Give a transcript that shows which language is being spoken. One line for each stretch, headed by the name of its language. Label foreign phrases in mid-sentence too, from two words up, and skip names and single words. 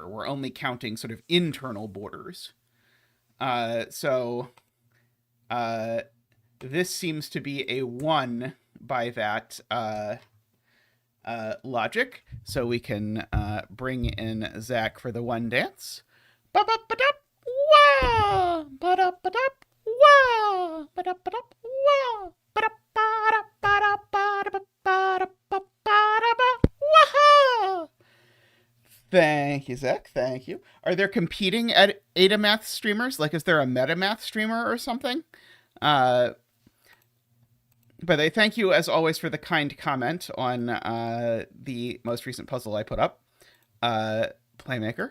English: We're only counting sort of internal borders. So this seems to be a 1 by that logic. So we can bring in Zach for the 1 dance. Ba-ba-ba-dup, wah! Ba-da-ba-dup, wah! Ba-da-ba-dup, wah! Thank you, Zach. Thank you. Are there competing AEST streamers? Like, is there a MetaMath streamer or something? But I thank you, as always, for the kind comment on the most recent puzzle I put up, Playmaker.